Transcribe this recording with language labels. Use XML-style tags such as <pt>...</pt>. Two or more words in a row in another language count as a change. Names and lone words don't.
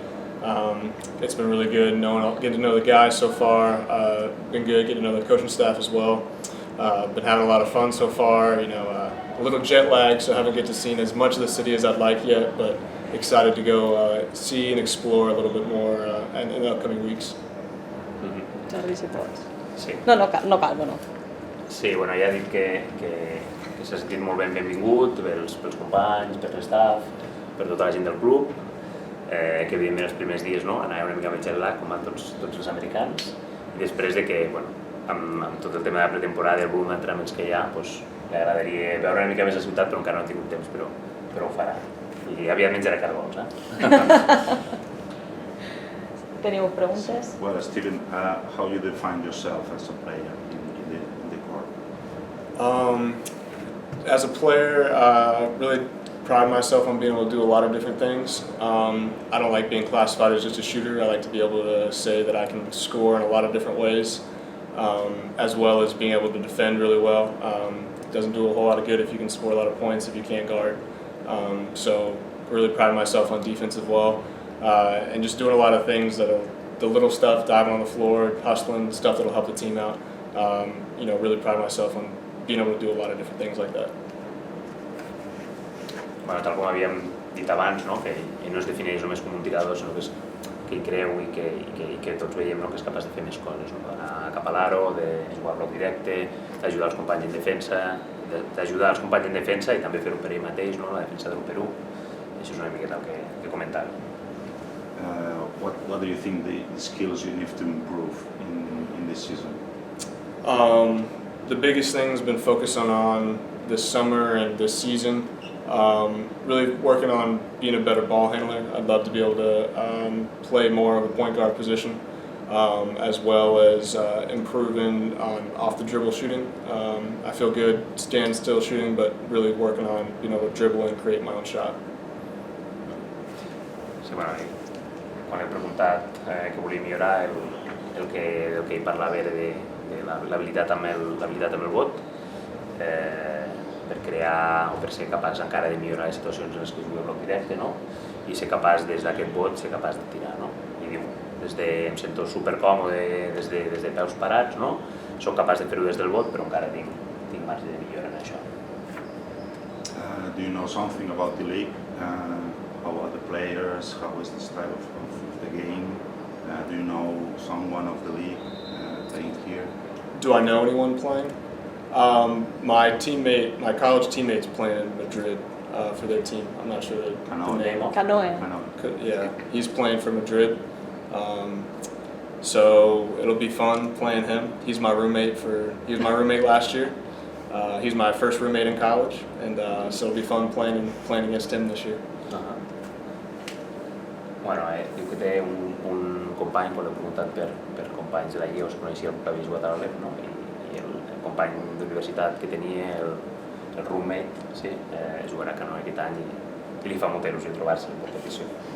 <en>It's been really good getting to know the guys so far. Been good getting to know the coaching staff as well. Been having a lot of fun so far. A little jet lag, so I haven't get to see as much of the city as I'd like yet, but excited to go see and explore a little bit more in the upcoming weeks.</en> <ca>Jordi, si pots. Sí. No cal, bueno. Sí, bueno, ja he dit que s'ha sentit molt benvingut pels companys, per l'staff, per tota la gent del club, que evidentment els primers dies anava una mica amb el</ca> <en>jet lag,</en> <ca>com van tots els americans, i després de que, bueno, amb tot el tema de la pretemporada i el volum d'entrenaments que hi ha, li agradaria veure una mica més la ciutat, però encara no ha tingut temps, però ho farà. I aviat menjarà cargols, Teniu preguntes?</ca> <en>Well, Steven, how you define yourself as a player in the court? As a player, really pride myself on being able to do a lot of different things. I don't like being classified as just a shooter. I like to be able to say that I can score in a lot of different ways, as well as being able to defend really well. It doesn't do a whole lot of good if you can score a lot of points if you can't guard. So really pride myself on defense as well, and just doing a lot of things the little stuff, diving on the floor, hustling, stuff that'll help the team out. Really pride myself on being able to do a lot of different things like that.</en> <ca>Bueno, tal com havíem dit abans, que ell no es defineix només com un tirador, sinó que ell creu i que tots veiem que és capaç de fer més coses, d'anar cap a l'aro, de jugar bloc directe, d'ajudar els companys en defensa, i també fer-ho per ell mateix, la defensa del Perú. I això és una miqueta el que comentava.</ca> <en>What do you think the skills you need to improve in this season? The biggest thing has been focusing on this summer and this season. Really working on being a better ball handler. I'd love to be able to play more of a point guard position, as well as improving on off the dribble shooting. I feel good stand still shooting, but really working on being able to dribble and create my own shot.</en> <ca>Sí, bueno, quan he preguntat que volia millorar, el que ell parlava era de l'habilitat amb el vot, per crear o per ser capaç encara de millorar les situacions en les que juga bloc directe, i ser capaç des d'aquest vot, ser capaç de tirar. I diu, em sento supercòmode des de peus parats, soc capaç de fer-ho des del vot, però encara tinc marge de millora en això.</ca> <en>Do you know something about the league? How are the players? How is the style of the game? Do you know someone of the league playing here? Do I know anyone playing? My college teammate's playing in Madrid for their team. I'm not sure the name. Canoe. Yeah, he's playing for Madrid. So it'll be fun playing him. He was my roommate last year. He's my first roommate in college, and so it'll be fun playing against him this year.</en> <ca>Bueno, diu que té un company, quan l'he preguntat per companys de la Lliga, us coneixia el que havia jugat a l'Alep, i el company d'universitat que tenia, el roommate, jugarà a Canoe aquest any i li fa molta il·lusió trobar-se en competició.</ca>